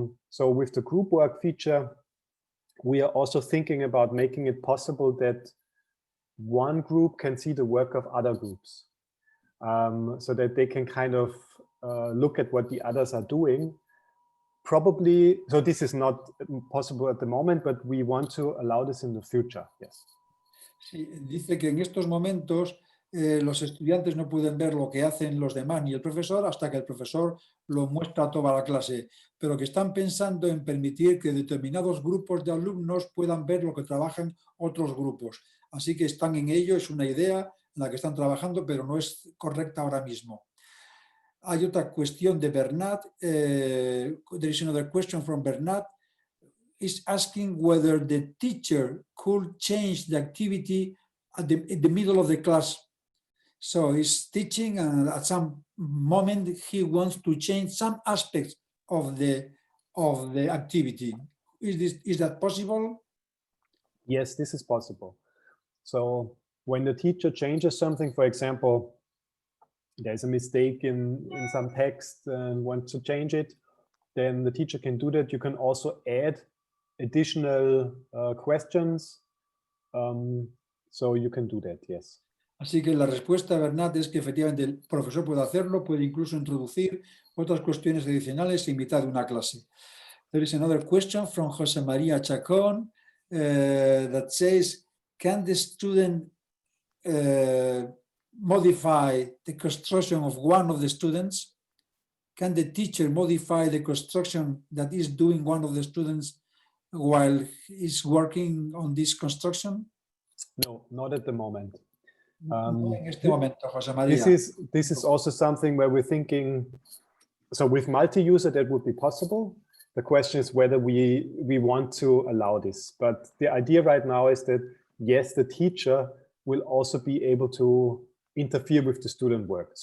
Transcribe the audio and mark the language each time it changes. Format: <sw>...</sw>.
<en>So with the group work feature, we are also thinking about making it possible that one group can see the work of other groups, so that they can kind of look at what the others are doing. Probably, so this is not possible at the moment, but we want to allow this in the future, yes.</en> <es>Sí, dice que en estos momentos los estudiantes no pueden ver lo que hacen los demás ni el profesor hasta que el profesor lo muestra a toda la clase, pero que están pensando en permitir que determinados grupos de alumnos puedan ver lo que trabajan otros grupos. Así que están en ello, es una idea en la que están trabajando, pero no es correcta ahora mismo. Hay otra cuestión de Bernat.</es> <en>There is another question from Bernat. Is asking whether the teacher could change the activity in the middle of the class. So he's teaching and at some moment he wants to change some aspects of the activity. Is that possible? Yes, this is possible. So when the teacher changes something, for example, there's a mistake in some text and wants to change it, then the teacher can do that. You can also add additional questions. So you can do that, yes.</en> <es>Así que la respuesta, Bernat, es que efectivamente el profesor puede hacerlo, puede incluso introducir otras cuestiones adicionales en mitad de una clase.</es> <en>There is another question from José María Chacón that says, can the student modify the construction of one of the students? Can the teacher modify the construction that is doing one of the students while he's working on this construction? No, not at the moment.</en> <es>No en este momento, José María.</es> <en>This is also something where we're thinking, so with multi-user that would be possible. The question is whether we want to allow this. But the idea right now is that, yes, the teacher will also be able to interfere with the student work.</en>